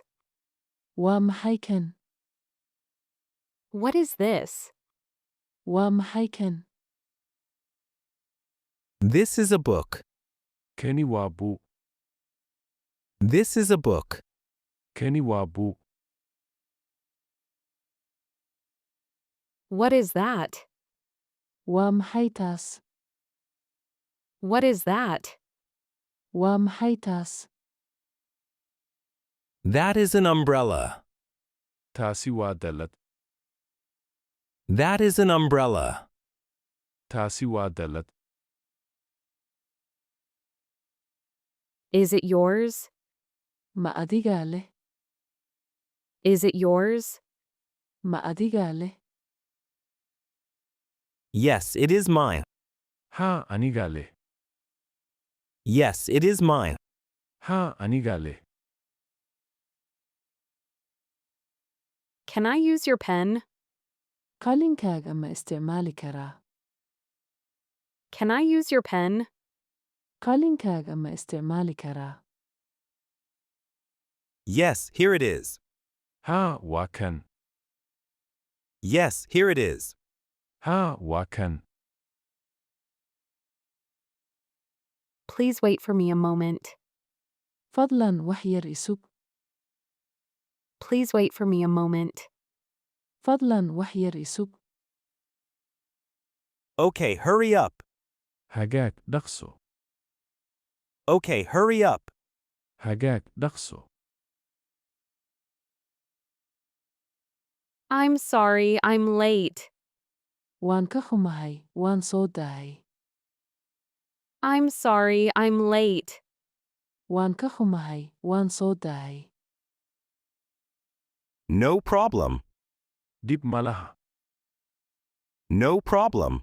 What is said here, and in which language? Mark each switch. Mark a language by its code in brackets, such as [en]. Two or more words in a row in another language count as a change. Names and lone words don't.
[so] Waa maxay kan? [en] What is this? [so] Waa maxay kan? [en] This is a book. [so] Kani waa buug. [en] This is a book. [so] Kani waa buug. [en] What is that? [so] Waa maxay taas? [en] What is that? [so] Waa maxay taas? [en] That is an umbrella. [so] Taasi waa dallad. [en] That is an umbrella. [so] Taasi waa dallad. [en] Is it yours? [so] Ma adigaa leh? [en] Is it yours? [so] Ma adigaa leh? [en] Yes, it is mine. [so] Haa anigaa leh. [en] Yes, it is mine. [so] Haa anigaa leh. [en] Can I use your pen? [so] Qalinkaaga ma isticmaali karaa? [en] Can I use your pen? [so] Qalinkaaga ma isticmaali karaa? [en] Yes, here it is. [so] Haa waa kan. [en] Yes, here it is. [so] Haa waa kan. [en] Please wait for me a moment. [so] Fadlan wax yar isug. [en] Please wait for me a moment. [so] Fadlan wax yar isug. [en] Okay, hurry up. [so] Hagaag dhaqso. [en] Okay, hurry up. [so] Hagaag dhaqso. [en] I'm sorry, I'm late. [so] Waan ka xumahay, waan soo dahay. [en] I'm sorry, I'm late. [so] Waan ka xumahay, waan soo dahay. [en] No problem. [so] Dib ma laha. [en] No problem.